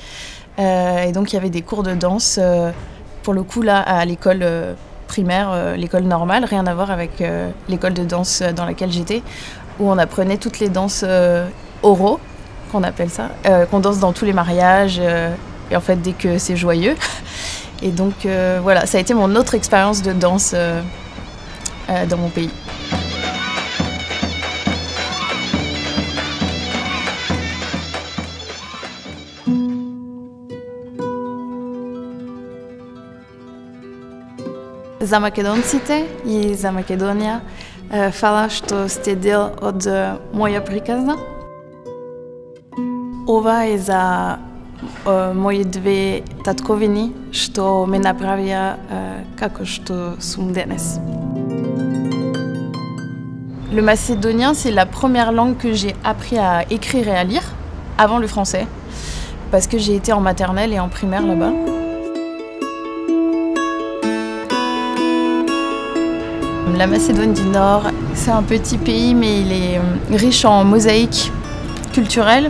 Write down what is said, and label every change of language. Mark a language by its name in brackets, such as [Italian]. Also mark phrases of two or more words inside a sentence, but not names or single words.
[French] Et donc il y avait des cours de danse, pour le coup là, à l'école primaire, l'école normale, rien à voir avec l'école de danse dans laquelle j'étais, où on apprenait toutes les danses oraux, qu'on appelle ça, qu'on danse dans tous les mariages, et en fait dès que c'est joyeux. Et donc voilà, ça a été mon autre expérience de danse dans mon pays. [Macedonian] За Македонците и за Македонија, хвала што сте дел од моја приказа. Ова је за моје две татковини што ме направија како што сам данас. [French] Le macédonien, c'est la première langue que j'ai appris à écrire et à lire, avant le français, parce que j'ai été en maternelle et en primaire là-bas. La Macédoine du Nord, c'est un petit pays, mais il est riche en mosaïques culturelles.